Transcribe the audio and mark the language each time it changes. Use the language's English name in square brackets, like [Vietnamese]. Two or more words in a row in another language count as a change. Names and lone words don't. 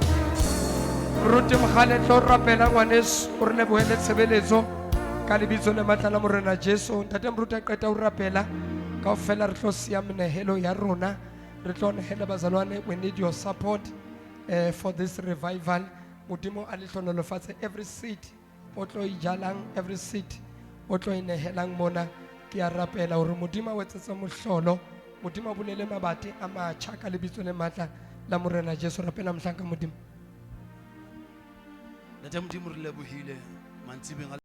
[Southern Sotho] Ruti mkhaletlo rapela ngwaneso o re lebohele tshebeletso ka lebitso le matla la morena Jesu. Ntate mruti a qeta o rapela kaofela re tlo siya menehelo ya rona, re tlo nehela bazalwane. [English] We need your support for this revival. [Southern Sotho] Modimo a le hlonolofatse [English] every seed [Southern Sotho] o tlo ijalang, [English] every seed [Southern Sotho] o tlo inehelang mona. Ke a rapela hore modimo o etsetse mohlolo, modimo a bulele mabati a matjha ka lebitso le matla la morena Jesu. Rapela mhlanka modimo. Ntate Modimo re lebohile mantsibeng